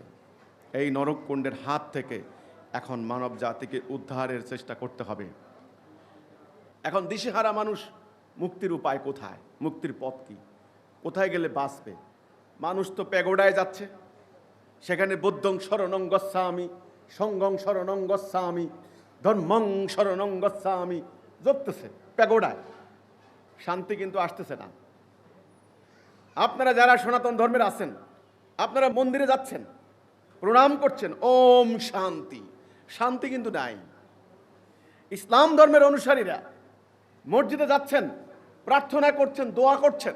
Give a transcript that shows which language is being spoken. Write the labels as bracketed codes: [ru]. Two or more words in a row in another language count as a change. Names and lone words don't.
[bn] এই নরককুণ্ডের হাত থেকে এখন মানব জাতিকে উদ্ধারের চেষ্টা করতে হবে। এখন দিশেহারা মানুষ, মুক্তির উপায় কোথায়, মুক্তির পথ কি, কোথায় গেলে বাঁচবে? মানুষ তো প্যাগোডায় যাচ্ছে, সেখানে [pi] বুদ্ধং শরণং গচ্ছামি, সঙ্গং শরণং গচ্ছামি, ধর্মং শরণং গচ্ছামি [bn] জপতেছে প্যাগোডায়। শান্তি কিন্তু আসতেছে না। আপনারা যারা সনাতন ধর্মের আছেন, আপনারা মন্দিরে যাচ্ছেন, প্রণাম করছেন, [sa] ওম শান্তি, [bn] শান্তি কিন্তু নাই। ইসলাম ধর্মের অনুসারীরা মসজিদে যাচ্ছেন, প্রার্থনা করছেন, দোয়া করছেন।